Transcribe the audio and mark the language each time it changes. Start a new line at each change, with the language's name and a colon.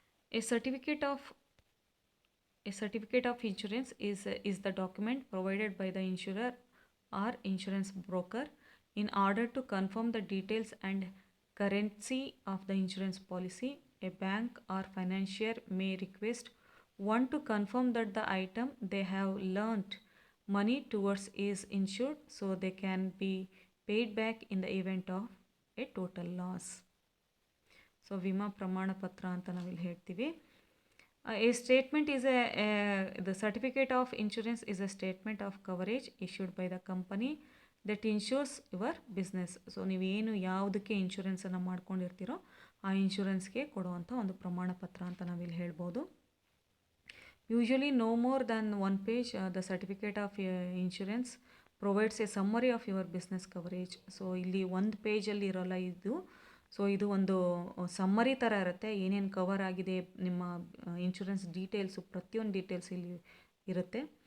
English: A certificate of insurance is the document provided by the insurer or insurance broker in order to confirm the details and currency of the insurance policy. A bank or financier may request one to confirm that the item they have lent money towards is insured, so they can be paid back in the event of a total loss.
Kannada: So ವಿಮಾ ಪ್ರಮಾಣ ಪತ್ರ ಅಂತ ನಾವಿಲ್ಲಿ ಹೇಳ್ತೀವಿ.
English: A statement is the certificate of insurance is a statement of coverage issued by the company that insures your business.
Kannada: So ನೀವೇನು ಯಾವುದಕ್ಕೆ ಇನ್ಶೂರೆನ್ಸನ್ನು ಮಾಡ್ಕೊಂಡಿರ್ತೀರೋ ಆ ಇನ್ಶೂರೆನ್ಸ್ಗೆ ಕೊಡುವಂಥ ಒಂದು ಪ್ರಮಾಣ ಪತ್ರ ಅಂತ ನಾವಿಲ್ಲಿ ಹೇಳ್ಬೋದು.
English: Usually no more than one page the certificate of insurance provides a summary of your business coverage.
Kannada: So ಇಲ್ಲಿ ಒಂದು ಪೇಜಲ್ಲಿ ಇರೋಲ್ಲ ಇದು. ಸೊ ಇದು ಒಂದು ಸಮ್ಮರಿ ಥರ ಇರುತ್ತೆ, ಏನೇನು ಕವರ್ ಆಗಿದೆ ನಿಮ್ಮ ಇನ್ಶೂರೆನ್ಸ್ ಡೀಟೇಲ್ಸು, ಪ್ರತಿಯೊಂದು ಡೀಟೇಲ್ಸ್ ಇಲ್ಲಿ ಇರುತ್ತೆ.